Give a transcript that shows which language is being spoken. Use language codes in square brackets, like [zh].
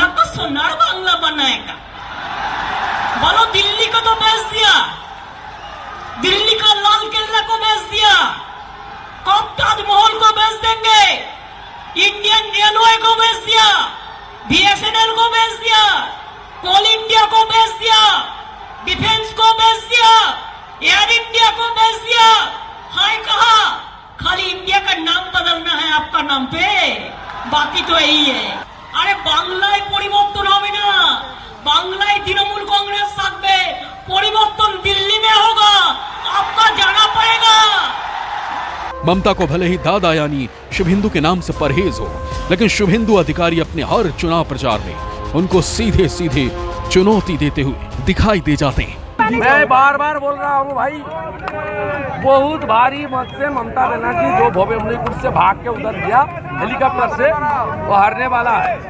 [hi] सोनार बांग्ला बनाएगा, बोलो दिल्ली को तो बेच दिया, दिल्ली का लाल किला को बेच दिया, कब ताजमहल को बेच देंगे, इंडियन रेलवे को बेच दिया, BSNL को बेच दिया, कोल इंडिया को बेच दिया, डिफेंस को बेच दिया, एयर इंडिया को बेच दिया। हाय कहा, खाली इंडिया का नाम बदलना है आपका नाम पे, बाकी तो यही है। [bn] আরে বাংলায় পরিবর্তন হবে না, বাংলায় তৃণমূল कांग्रेस থাকবে, পরিবর্তন [hi] दिल्ली में होगा, आपका जाना पड़ेगा। ममता को भले ही दादा यानी शुभेंदु के नाम से परहेज हो, लेकिन शुभेंदु अधिकारी अपने हर चुनाव प्रचार में उनको सीधे सीधे चुनौती देते हुए दिखाई दे जाते हैं। मैं बार बार बोल रहा हूँ भाई, बहुत भारी मत से ममता बनर्जी जो भोवेमुनीपुर से भाग के उधर गया हेलीकॉप्टर से, वो हारने वाला है।